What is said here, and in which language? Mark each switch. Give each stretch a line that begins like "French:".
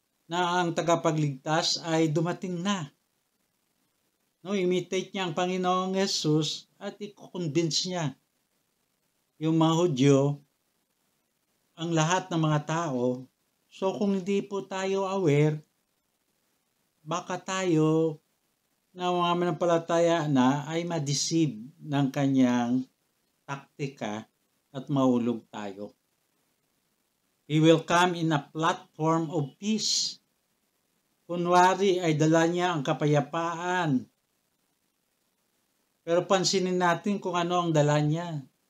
Filipino: Na ang tagapagligtas ay dumating na. No, imitate niya ang Panginoong Jesus at i-convince niya yung mga Hudyo, ang lahat ng mga tao. So kung hindi po tayo aware, baka tayo na mga manampalataya na ay ma-deceive ng kanyang taktika at mahulog tayo.
English: He will come in a platform of peace.
Filipino: Kunwari ay dala niya ang kapayapaan. Pero pansinin natin kung ano ang dala niya.